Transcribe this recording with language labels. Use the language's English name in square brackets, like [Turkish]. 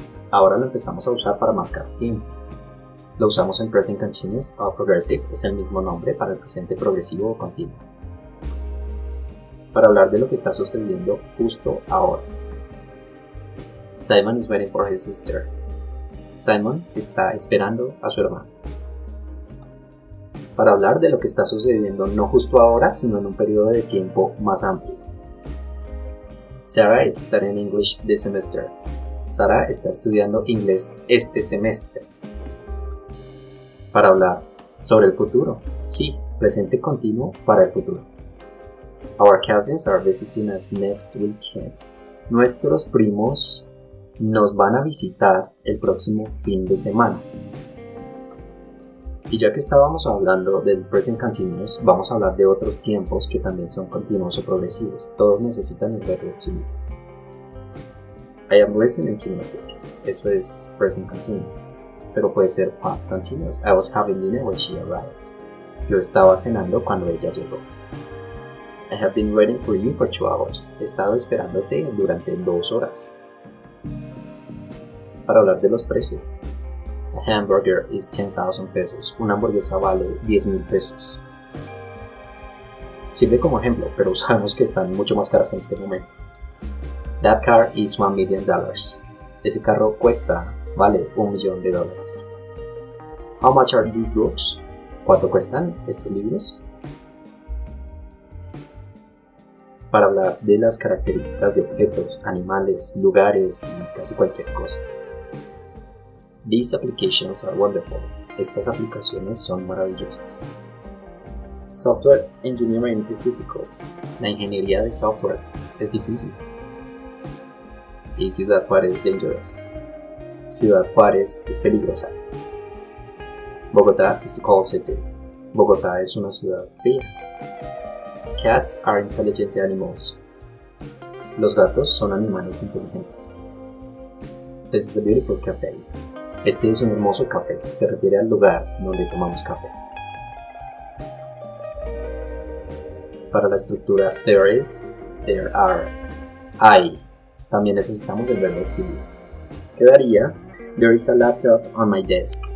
[Spanish] Ahora lo empezamos a usar para marcar tiempo. Lo usamos en present continuous o progressive, es el mismo nombre para el presente progresivo o continuo. Para hablar de lo que está sucediendo justo ahora. [English] Simon is waiting for his sister. [Spanish] Simon está esperando a su hermano. Para hablar de lo que está sucediendo no justo ahora, sino en un periodo de tiempo más amplio. [English] Sarah is studying English this semester. [Spanish] Sara está estudiando inglés este semestre. Para hablar sobre el futuro. Sí, presente continuo para el futuro. [English] Our cousins are visiting us next weekend. [Spanish] Nuestros primos nos van a visitar el próximo fin de semana. Y ya que estábamos hablando del present continuous, vamos a hablar de otros tiempos que también son continuos o progresivos. Todos necesitan el verbo to be. [English] I am listening to music. [Spanish] Eso es present continuous. Pero puede ser past continuous. [English] I was having dinner when she arrived. [Spanish] Yo estaba cenando cuando ella llegó. [English] I have been waiting for you for 2 hours. [Spanish] He estado esperándote durante 2 horas. Para hablar de los precios. [English] A hamburger is 10,000 pesos. [Spanish] Una hamburguesa vale 10,000 pesos. Sirve como ejemplo, pero sabemos que están mucho más caras en este momento. [English] That car is $1 million. [Spanish] Ese carro vale $1 millón. [English] How much are these books? [Spanish] ¿Cuánto cuestan estos libros? Para hablar de las características de objetos, animales, lugares y casi cualquier cosa. [English] These applications are wonderful. [Spanish] Estas aplicaciones son maravillosas. [English] Software engineering is difficult. [Spanish] La ingeniería de software es difícil. Y Ciudad Juárez dangerous. Ciudad Juárez es peligrosa. [English] Bogotá is a cold city. [Spanish] Bogotá es una ciudad fría. [English] Cats are intelligent animals. [Spanish] Los gatos son animales inteligentes. [English] This is a beautiful cafe. [Spanish] Este es un hermoso café. Se refiere al lugar donde tomamos café. Para la estructura there is, there are. Hay. También necesitamos el verbo to be. Quedaría [English] there is a laptop on my desk.